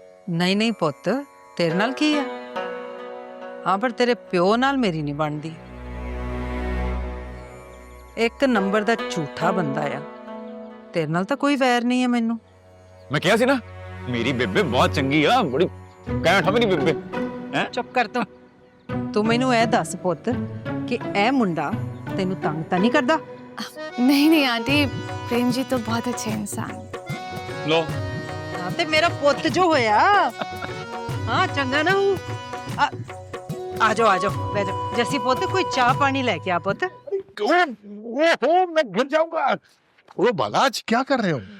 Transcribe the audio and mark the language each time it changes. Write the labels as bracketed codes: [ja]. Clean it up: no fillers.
[pa] ਨਹੀਂ ਨਹੀਂ ਪੁੱਤ, ਤੇਰੇ ਨਾਲ ਕੀ ਆ? ਹਾਂ ਪਰ ਤੇਰੇ ਪਿਓ ਨਾਲ ਮੇਰੀ ਨਹੀਂ ਬਣਦੀ। ਇੱਕ ਨੰਬਰ ਦਾ ਝੂਠਾ ਬੰਦਾ ਆ। ਤੇਰੇ ਨਾਲ ਤਾਂ ਕੋਈ ਵੈਰ ਨਹੀਂ ਹੈ ਮੈਨੂੰ। [hi] मैं क्या सी ना मेरी बेबे बहुत चंगी है, बड़ी कैंठ है मेरी बेबे। हैं? [pa] ਚੁੱਪ ਕਰ ਤੂੰ ਮੈਨੂੰ ਇਹ ਦੱਸ ਪੁੱਤ ਕਿ ਇਹ ਮੁੰਡਾ ਤੈਨੂੰ ਤੰਗ ਤਾਂ ਨਹੀਂ ਕਰਦਾ? [hi] नहीं आंटी, प्रेम जी तो बहुत अच्छे इंसान। लो [pa] ਹਾਂ ਤੇ ਮੇਰਾ ਪੁੱਤ ਜੋ ਹੋਇਆ। ਹਾਂ ਚੰਗਾ ਨਾ ਹੂੰ। ਆ ਜਾਓ ਬਹਿ ਜਾਓ। ਜੱਸੀ ਪੁੱਤ, ਕੋਈ ਚਾਹ ਪਾਣੀ ਲੈ ਕੇ ਆ ਪੁੱਤ। [hi] ओहो, मैं गिर जाऊंगा। ओ बालाज, क्या कर रहे हो?